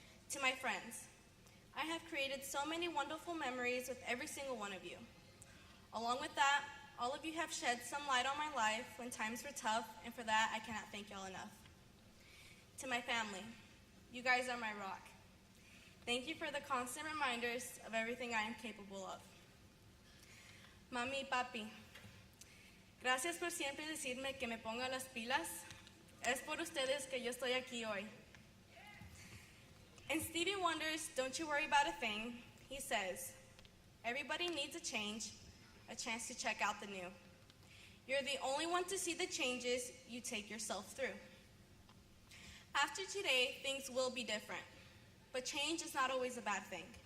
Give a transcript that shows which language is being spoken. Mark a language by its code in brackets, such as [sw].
[en] To my friends, I have created so many wonderful memories with every single one of you. Along with that, all of you have shed some light on my life when times were tough, and for that, I cannot thank y'all enough. To my family, you guys are my rock. Thank you for the constant reminders of everything I am capable of. [es] Mami y papi, gracias por siempre decirme que me ponga las pilas. Es por ustedes que yo estoy aquí hoy. [en] In Stevie Wonder's Don't You Worry About a Thing, he says, everybody needs a change, a chance to check out the new. You're the only one to see the changes you take yourself through. After today, things will be different, but change is not always a bad thing.